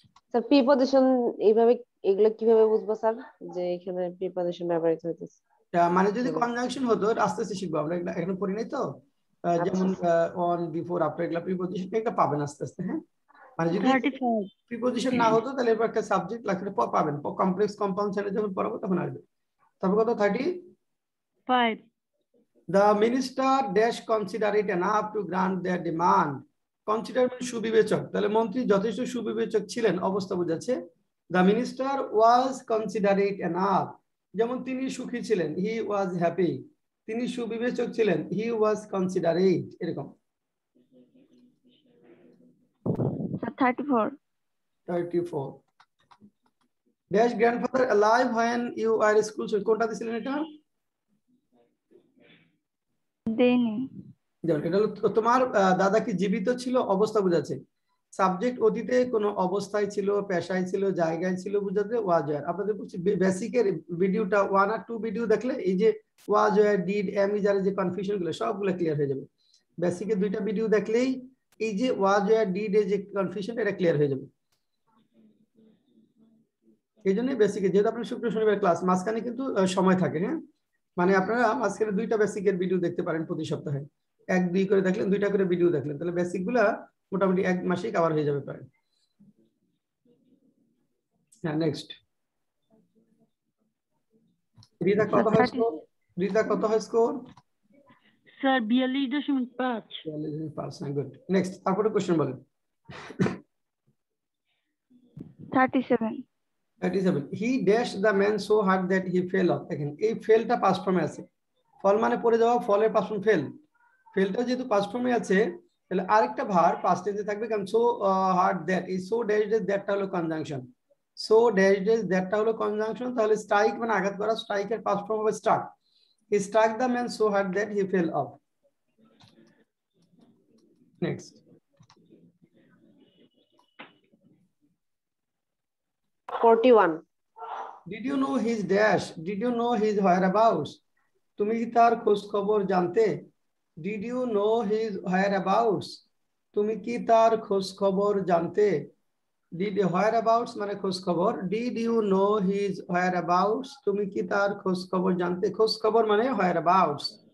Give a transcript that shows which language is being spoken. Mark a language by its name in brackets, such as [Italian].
[Bangla] Sir preposition এইভাবে, এগুলো কিভাবে বুঝবো স্যার যে এখানে প্রিপজিশন ব্যবহৃত হইতেছে? মানে যদি কনজাংশন হতো, আস্তে আস্তে শিখবো আমরা, এগুলা এখন পড়ি নাই তো। যেমন অন, বিফোর, আফটার, এগুলা প্রিপজিশন, এটা পাবেন আস্তে আস্তে। হ্যাঁ, মানে যদি প্রিপজিশন না হতো তাহলে এবার একটা সাবজেক্ট লাগলে পাবেন, কমপ্লেক্স কম্পাউন্ড সেন্টেন্স যখন পড়াবো তখন আসবে। তারপর কত [English] 35, the minister dash consider it enough to grant their demand। [Bangla] Consider মানে সুবিবেচক, তাহলে মন্ত্রী যথেষ্ট সুবিবেচক ছিলেন, অবস্থা বোঝাচ্ছে। [English] the minister was considerate enough, [Bangla] যেমন তিনি সুখী ছিলেন, [English] he was happy। [Bangla] তিনি সুবিবেচক ছিলেন, [English] he was considerate, [Bangla] এরকম। 34। [English] dash grandfather alive when you are in school, [Bangla] কোনটা দিছিলেন এটা? দেইনি। এটা হলো তোমার দাদা কি জীবিত ছিল, অবস্থা বোঝাচ্ছে। সাবজেক্ট অতীতে কোনো অবস্থায় ছিল, পেশায় ছিল, জায়গায় ছিল, বুঝাতে ওয়াজ ওয়্যার। আপনাদের বলছি বেসিকের ভিডিওটা 1 আর 2 ভিডিও দেখলে এই যে ওয়াজ ওয়্যার, ডিড, এম ইজ আর যে কনফিউশন গুলো সবগুলো ক্লিয়ার হয়ে যাবে। বেসিকের 2টা ভিডিও দেখলেই এই যে ওয়াজ ওয়্যার, ডিড এর যে কনফিউশন, এটা ক্লিয়ার হয়ে যাবে। এই জন্যই বেসিকে, যেহেতু আপনার শুক্র শনিবার ক্লাস, মাঝখানে কিন্তু সময় থাকে। হ্যাঁ, মানে আপনারা মাঝখানে 2টা বেসিকের ভিডিও দেখতে পারেন প্রতি সপ্তাহে, 1-2 করে দেখলেন, 2টা করে ভিডিও দেখলেন, তাহলে বেসিক গুলা মোটামুটি 1 মাসেই কভার হয়ে যাবে প্রায়। হ্যাঁ, নেক্সট রিতা কত হয় স্কোর? স্যার 42.5। 42.5, গুড। নেক্সট তারপরে কোশ্চেন বলেন। 37। [English] he dashed the man so hard that he fell off। [Bangla] দেখেন এই ফেলটা পাস্ট ফর্মে আছে, ফল মানে পড়ে যাওয়া, ফলের পাস্ট ফর্ম ফেল। ফেলটা যেহেতু পাস্ট ফর্মে আছে, তাহলে আরেকটা ভার্ব পাস্ট টেন্সে থাকবে, কারণ সো হার্ড দ্যাট, এই সো ড্যাশ ড্যাশ দ্যাটটা হলো কনজাংশন, সো ড্যাশ ড্যাশ দ্যাটটা হলো কনজাংশন। তাহলে স্ট্রাইক মানে আঘাত করা, স্ট্রাইকের পাস্ট ফর্ম হবে struck. [English] he struck the man so hard that he fell off। next 41। did you know his dash, did you know his whereabouts, [Bangla] তুমি কি তার খোঁজ খবর জানতে? [English] did you know his whereabouts, [Bangla] তুমি কি তার খোঁজ খবর জানতে? did whereabouts মানে খোঁজ খবর, [English] did you know his whereabouts, [Bangla] তুমি কি তার খোঁজ খবর জানতে? খোঁজ খবর মানে whereabouts।